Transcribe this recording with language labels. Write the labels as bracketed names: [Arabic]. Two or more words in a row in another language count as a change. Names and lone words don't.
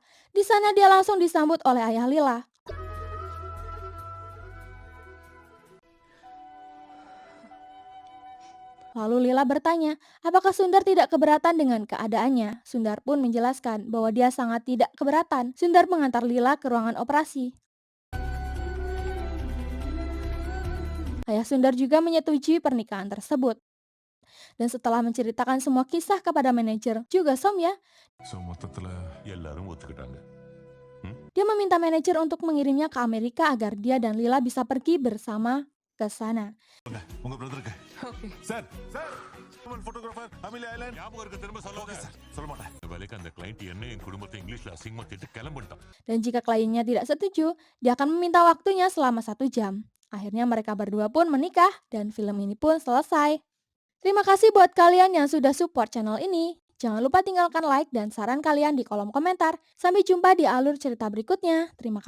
[Indonesian] Di sana dia langsung disambut oleh ayah Lila. Lalu Lila bertanya, apakah Sundar tidak keberatan dengan keadaannya? Sundar pun menjelaskan bahwa dia sangat tidak keberatan. Sundar mengantar Lila ke ruangan operasi. Ayah Sundar juga menyetujui pernikahan tersebut. Dan setelah menceritakan semua kisah kepada manajer, juga Somya, [Tamil] ஸோ மொத்தத்துல எல்லாரும் ஒத்துக்கிட்டாங்க. [Indonesian] dia meminta manajer untuk mengirimnya ke Amerika agar dia dan Lila bisa pergi bersama ke sana. [Tamil] உங்க பிரதருக்கு ஓகே சார் போட்டோகிராஃபர் அமிலி ஐலாண்ட் ஞாபகம் இருக்க திரும்ப சொல்லுங்க சார் சொல்ல மாட்டேன் இந்த வேலைக்கு அந்த கிளைண்ட் என்ன என் குடும்பத்தை இங்கிலீஷ்ல அசிங்கமா திட்டு கிளம்பிட்டான். [Indonesian] Dan jika kliennya tidak setuju, dia akan meminta waktunya selama 1 jam. Akhirnya mereka berdua pun menikah dan film ini pun selesai. Terima kasih buat kalian yang sudah [English] support channel [Indonesian] ini. Jangan lupa tinggalkan like dan saran kalian di kolom komentar. Sampai jumpa di alur cerita berikutnya.